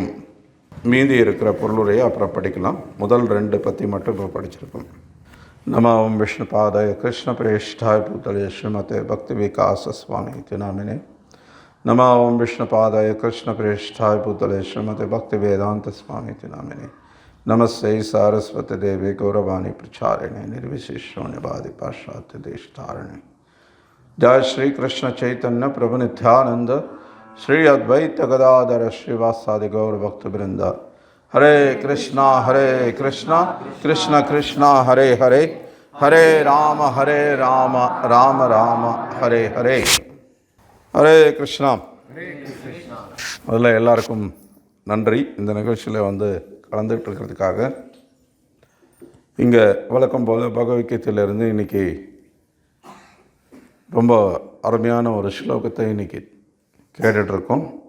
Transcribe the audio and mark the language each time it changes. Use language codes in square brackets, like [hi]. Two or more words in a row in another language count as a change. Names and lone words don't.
[ta] மீதி இருக்கிற பொருளுரையை அப்புறம் படிக்கலாம். முதல் 2 பற்றி மட்டும் இப்போ படிச்சிருக்கோம். [sa] नम ओम् विष्णु पादाय कृष्ण प्रेष्ठाय भूतले श्रीमते भक्ति विकास स्वामी नामिने. नम ओम् विष्णु पादाय कृष्ण प्रेष्ठाय भूतले श्रीमते भक्ति वेदान्त स्वामी नामिने. नमस्ते सारस्वते देवे गौरवाणी प्रचारिणे निर्विशेषण्यवादी पाश्चात्य देश तारिणे. जय श्री कृष्ण चैतन्य प्रभु नित्यानंद श्री अद्वैत गदाधर श्रीवासादि गौर भक्त वृंद. हरे कृष्णा कृष्ण कृष्णा हरे हरे, हरे राम राम राम हरे हरे. हरे कृष्णा. [ta] முதல்ல எல்லாருக்கும் நன்றி. இந்த நிகழ்ச்சியில் கலந்துகிட்டு இருக்கிறதுக்காக. இங்கே வழக்கம் போல் பகவத்கீதையிலிருந்து இன்றைக்கி ரொம்ப அருமையான ஒரு ஸ்லோகத்தை இன்றைக்கி கேட்டுட்ருக்கோம்.